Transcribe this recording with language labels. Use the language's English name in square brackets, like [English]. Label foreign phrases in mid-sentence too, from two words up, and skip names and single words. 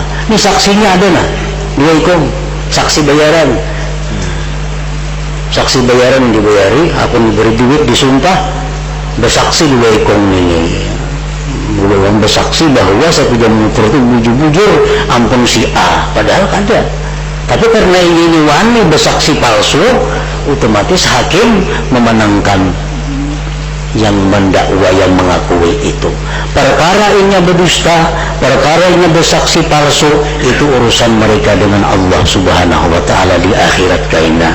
[Banjar] Ini saksinya ada nah, dua ikom, saksi bayaran dibayari, akun diberi duit, disumpah, bersaksi dua ikom ini, belum bersaksi bahwa sepeda motor itu bujur-bujur ampun si A, padahal ada. Tapi karena ini wani bersaksi palsu, otomatis hakim memenangkan yang mendakwa, yang mengakui itu. Perkara ini berdusta, perkara ini bersaksi palsu, itu urusan mereka dengan Allah [Arabic] Subhanahu wa ta'ala [Banjar] di akhirat kaina.